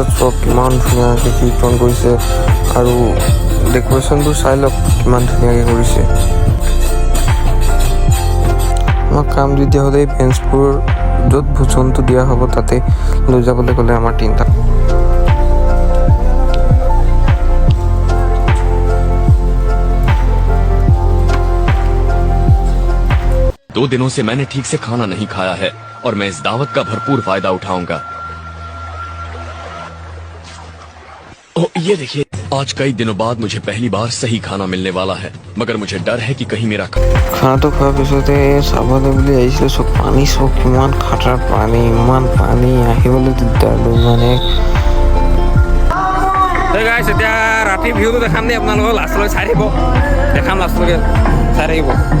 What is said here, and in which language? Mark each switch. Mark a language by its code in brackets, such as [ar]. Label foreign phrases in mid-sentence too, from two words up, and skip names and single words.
[as] চব কিমান ধুনীয়াকৈ কীৰ্তন কৰিছে আৰু ডেক'ৰেশ্যনবোৰ চাই লওক কিমান ধুনীয়াকৈ কৰিছে। আমাক কাম দি দিয়া হ'লে এই বেঞ্চবোৰ য'ত ভোজনটো দিয়া হ'ব তাতে লৈ যাবলৈ ক'লে আমাৰ 3টা। [hi] दो दिनों से मैंने ठीक से खाना नहीं खाया है और मैं इस दावत का भरपूर फायदा उठाऊंगा। ये देखिए, आज कई दिनों बाद मुझे पहली बार सही खाना मिलने वाला है, मगर मुझे डर है कि कहीं मेरा [as] খানাটো খোৱাৰ পিছতে চাবলৈ বুলি আহিছিলোঁ চব পানী চব কিমান খাটাৰ পানী ইমান পানী আহিবলৈ দিগদাৰ মানে। গাইছ এতিয়া ৰাতি ভিউটো দেখাম দেই আপোনালোকক লাষ্টলৈকে চাই থাকিব দেখাম লাষ্টলৈকে চাই থাকিব।